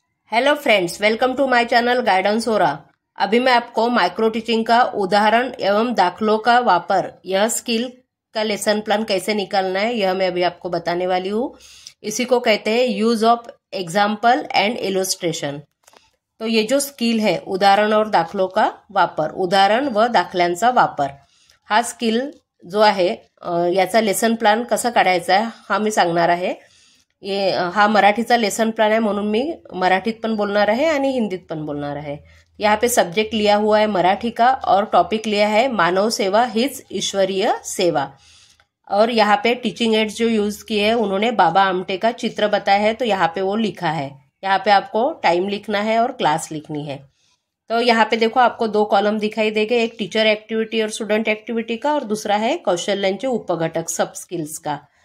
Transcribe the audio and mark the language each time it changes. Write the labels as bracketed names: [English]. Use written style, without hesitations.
[Hindi] Hello friends, welcome to my channel guidance होरा। अभी मैं आपको माइक्रो टीचिंग का उदाहरण एवं दाखलों का वापर, यह स्किल का लेसन प्लान कैसे निकालना है, यह मैं अभी आपको बताने वाली हूँ। इसी को कहते हैं use of example and illustration. तो ये जो स्किल है [Marathi] उदाहरण और दाखलों का वापर, उदाहरण व दाखल्यांचा वापर, हा स्किल जो आहे याचा लेसन प्लान कसा काढायचा आहे हा मी सांगणार आहे। ये हा मराठीचा लेसन प्लान है, म्हणून मी मराठीत पण बोलणार आहे आणि हिंदीत पण बोलणार आहे। [Hindi] यहाँ पे सब्जेक्ट लिया हुआ है मराठी का और टॉपिक लिया है मानव सेवा हिज ईश्वरीय सेवा। और यहाँ पे टीचिंग एड्स जो यूज किए हैं उन्होंने बाबा आमटे का चित्र बताया है, तो यहाँ पे वो लिखा है। यहाँ पे आपको टाइम लिखना है और क्लास लिखनी है। तो यहाँ पे देखो आपको दो कॉलम दिखाई देंगे, एक टीचर एक्टिविटी और स्टूडेंट एक्टिविटी का और दूसरा है कौशल्यांचे उपघटक सब स्किल्स का।